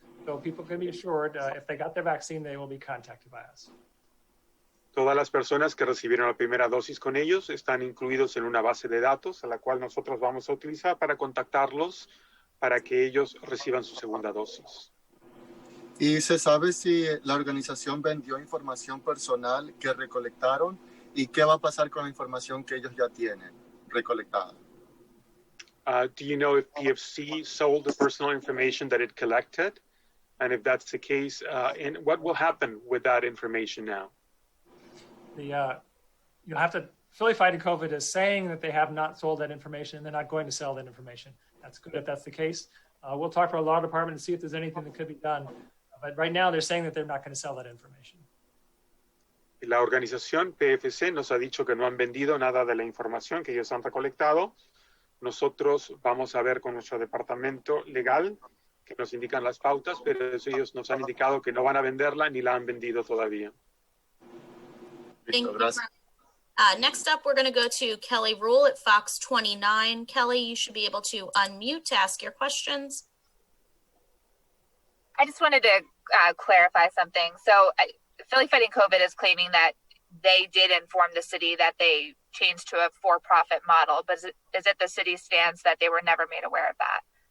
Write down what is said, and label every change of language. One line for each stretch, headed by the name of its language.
English: So people can be assured if they got their vaccine, they will be contacted by us.
Spanish: Todas las personas que recibieron la primera dosis con ellos están incluidos en una base de datos a la cual nosotros vamos a utilizar para contactarlos para que ellos reciban su segunda dosis. ¿Y se sabe si la organización vendió información personal que recolectaron y qué va a pasar con la información que ellos ya tienen recolectada?
English: Do you know if PFC sold the personal information that it collected? And if that's the case, and what will happen with that information now? You'll have to, Philly Fighting COVID is saying that they have not sold that information and they're not going to sell that information. That's good if that's the case. We'll talk to our law department and see if there's anything that could be done. But right now they're saying that they're not going to sell that information.
Spanish: La organización PFC nos ha dicho que no han vendido nada de la información que ellos han recolectado. Nosotros vamos a ver con nuestro departamento legal que nos indican las pautas, pero ellos nos han indicado que no van a venderla ni la han vendido todavía.
English: Thank you. Next up, we're going to go to Kelly Rule at Fox 29. Kelly, you should be able to unmute to ask your questions. I just wanted to clarify something. So Philly Fighting COVID is claiming that they did inform the city that they changed to a for-profit model, but is it the city's stance that they were never made aware of that?